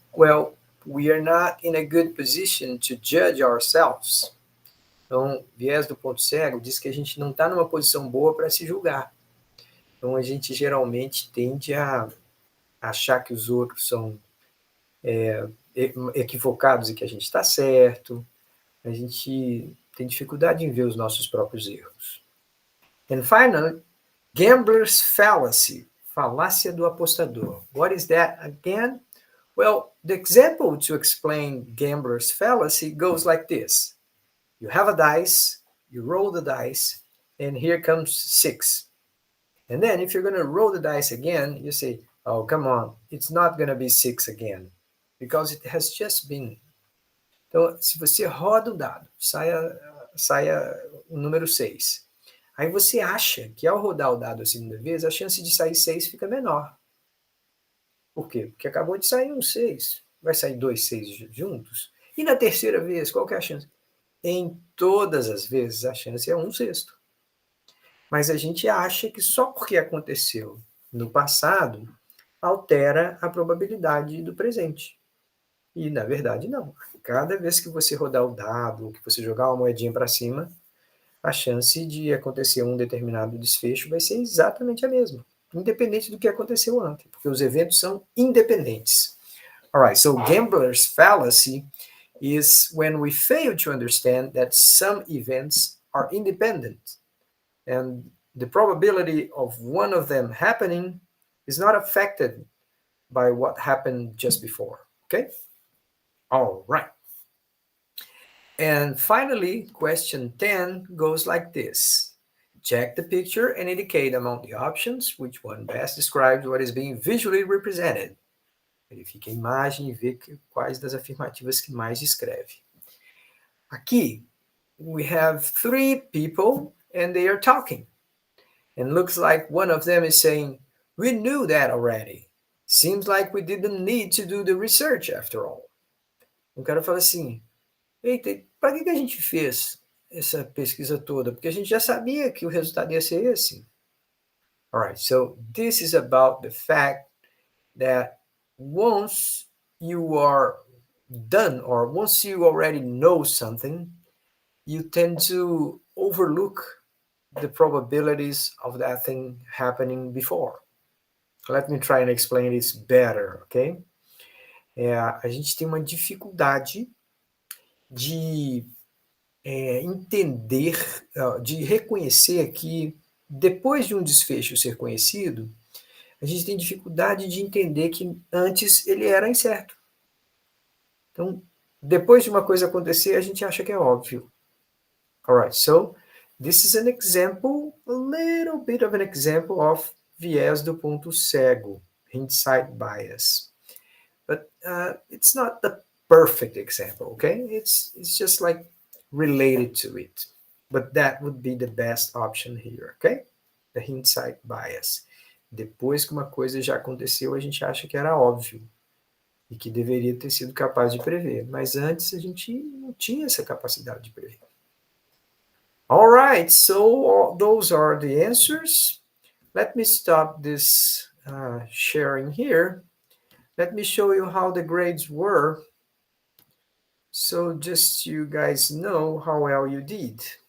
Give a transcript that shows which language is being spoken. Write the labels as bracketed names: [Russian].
[English] Well, we are not in a good position to judge ourselves. [Portuguese] Então, viés do ponto cego diz que a gente não está numa posição boa para se julgar. Então, a gente geralmente tende a achar que os outros são equivocados e que a gente está certo. A gente tem dificuldade em ver os nossos próprios erros. [English] And finally, gambler's fallacy, [Portuguese] falácia do apostador. [English] What is that again? Well, the example to explain gambler's fallacy goes like this. You have a dice, you roll the dice, and here comes 6. And then if you're going to roll the dice again, you say, oh, come on, it's not going to be 6 again, because it has just been. [Portuguese] Então, se você roda o dado, saia o número 6. Aí você acha que ao rodar o dado a segunda vez, a chance de sair 6 fica menor. Por quê? Porque acabou de sair um 6. Vai sair 2 6 juntos? E na terceira vez, qual que é a chance? Em todas as vezes, a chance é 1/6. Mas a gente acha que só porque aconteceu no passado, altera a probabilidade do presente. E, na verdade, não. Cada vez que você rodar o dado, que você jogar uma moedinha para cima, a chance de acontecer um determinado desfecho vai ser exatamente a mesma, independente do que aconteceu antes, porque os eventos são independentes. [English] All right, so gambler's fallacy is when we fail to understand that some events are independent and the probability of one of them happening is not affected by what happened just before. Okay? All right. And finally, question 10 goes like this. Check the picture and indicate among the options which one best describes what is being visually represented. [Portuguese] Verifique a imagem e vê quais das afirmativas que mais descreve. Aqui, [English] we have 3 people and they are talking. And looks like one of them is saying, we knew that already. Seems like we didn't need to do the research after all. [Portuguese] O cara fala assim, eita, para que a gente fez essa pesquisa toda? Porque a gente já sabia que o resultado ia ser esse. [English] All right, so this is about the fact that once you are done or once you already know something, you tend to overlook the probabilities of that thing happening before. Let me try and explain this better, ok? [Portuguese] A gente tem uma dificuldade de entender, de reconhecer que depois de um desfecho ser conhecido, a gente tem dificuldade de entender que antes ele era incerto. Então, depois de uma coisa acontecer, a gente acha que é óbvio. [English] Alright, so this is an example, a little bit of an example of [Portuguese] viés do ponto cego, [English] hindsight bias. But it's not the perfect example, okay? It's just like related to it. But that would be the best option here, okay? The hindsight bias. [Portuguese] Depois que uma coisa já aconteceu, a gente acha que era óbvio e que deveria ter sido capaz de prever. Mas antes a gente não tinha essa capacidade de prever. [English] All right, so those are the answers. Let me stop this sharing here. Let me show you how the grades were. So just so you guys know how well you did.